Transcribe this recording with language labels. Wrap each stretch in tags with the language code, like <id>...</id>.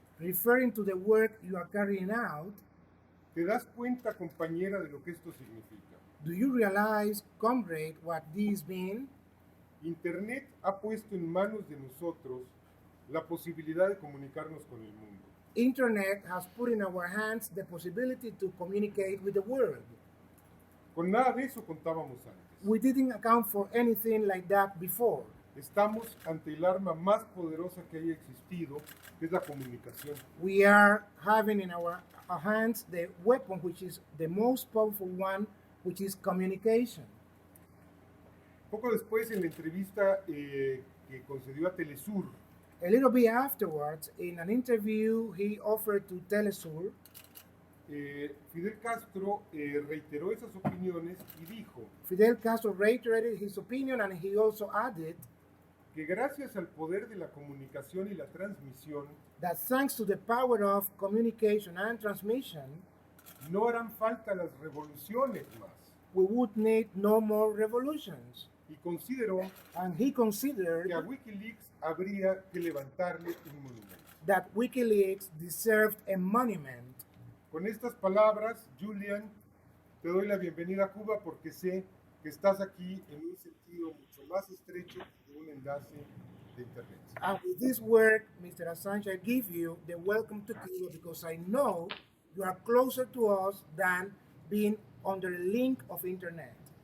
<en>referring to the work you are carrying out,</en> <es>¿te das cuenta, compañera, de lo que esto significa?</es> <en>do you realize, comrade, what this means?</en> <es>Internet ha puesto en manos de nosotros la posibilidad de comunicarnos con el mundo.</es> <en>Internet has put in our hands the possibility to communicate with the world.</en> <es>Con nada de eso contábamos antes.</es> <en>We didn't account for anything like that before.</en> <es>Estamos ante el arma más poderosa que haya existido, que es la comunicación.</es> <en>We are having in our hands the weapon which is the most powerful one, which is communication.</en> <es>Poco después, en la entrevista que concedió a Telesur,</es> <en>A little bit afterwards, in an interview he offered to Telesur,</en> <es>Fidel Castro reiteró esas opiniones y dijo</es> <en>Fidel Castro reiterated his opinion, and he also added</en> <es>que gracias al poder de la comunicación y la transmisión,</es> <en>that thanks to the power of communication and transmission,</en> <es>no harán falta las revoluciones más.</es> <en>we would need no more revolutions.</en> <es>Y consideró</es> <en>And he considered</en> <es>que a Wikileaks habría que levantarle un monumento.</es> <en>that Wikileaks deserved a monument.</en> <es>Con estas palabras, Julian, te doy la bienvenida a Cuba porque sé que estás aquí en un sentido mucho más estrecho de un enlace de Internet.</es> <en>And with this work, Mr. Assange, I give you the welcome to Cuba because I know you are closer to us than being under a link of Internet.</en>